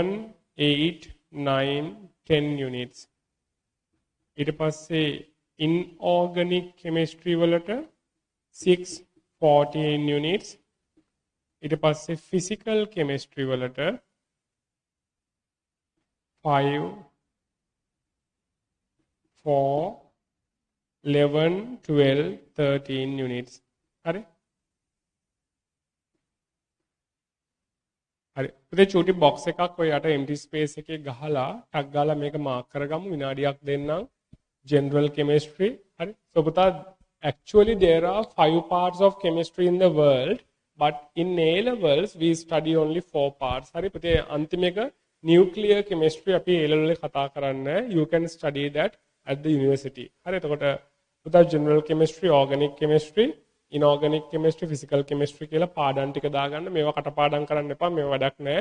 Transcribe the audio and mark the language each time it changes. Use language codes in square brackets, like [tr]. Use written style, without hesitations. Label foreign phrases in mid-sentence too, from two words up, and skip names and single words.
[si] 8 9 10 units ඊට පස්සේ [en] inorganic chemistry [si] වලට 6 14 units ඊට පස්සේ [en] physical chemistry [si] වලට 5 4 11 12 13 units හරි හරි පුතේ චූටි box එකක් ඔය යට [en] empty space [si] එකේ ගහලා ටක් ගාලා මේක මාක් කරගමු විනාඩියක් දෙන්නම් general [en] chemistry හරි so පුතා actually there are 5 parts of chemistry in the world but in A levels we study only 4 parts [si] හරි පුතේ අන්තිම එක [en] nuclear chemistry [si] අපි A level එකේ කතා කරන්නේ [en] you can study that at the university [si] හරි එතකොට පුතා [en] general chemistry organic chemistry inorganic chemistry, physical chemistry [si] කියලා පාඩම් ටික දාගන්න. මේවා කටපාඩම් කරන්න එපා. මේවා වැඩක් නැහැ.